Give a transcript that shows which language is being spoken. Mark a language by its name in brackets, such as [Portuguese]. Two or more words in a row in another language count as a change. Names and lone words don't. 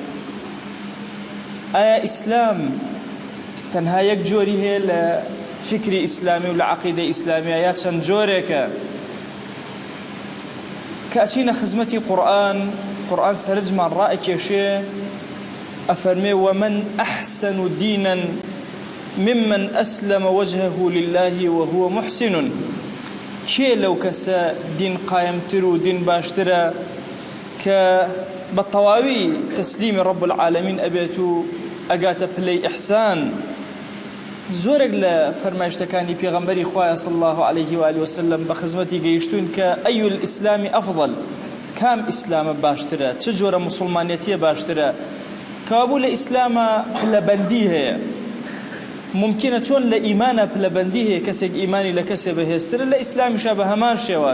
[Central Kurdish] ئایا ئیسلام تەنها یەک جۆری هەیە لە فکری ئیسلامی و لە عەقیدەی ئیسلامیە یا چەند جۆرێکە؟ کە ئەچینە خزمەتی قورئان سەرنجمان ڕائەکێشێ ئەفەرمێ [Arabic] ومن أحسن دينا ممن أسلم وجهه لله وهو محسن. [Central Kurdish] کێ لەو کەسە دین قایمتر و دین باشترە کە بە تەواوی تەسلیمی [Arabic] رب العالمین [Central Kurdish] ئەبێت و ئەگاتە پلەی ئیحسان. زۆرێک لە فەرمایشتەکانی پێغەمبەری خوایە [Arabic] صلی الله عليه وآله وسلم [Central Kurdish] بە خزمەتی گەیشتوون کە [Arabic] ئەی الئیسلامی ئەفضل، [Central Kurdish] کام ئیسلامە باشترە، چ جۆرە موسڵمانیەتیە باشترە؟ کابوو لە ئیسلامە پلەبەندی هەیە. ممکنە چۆن لە ئیمانە پلەبەندی هەیە، کەسێک ئیمانی لە کەسێ بەهێزترە، لە ئیسلامیشە بە هەمان شێواز.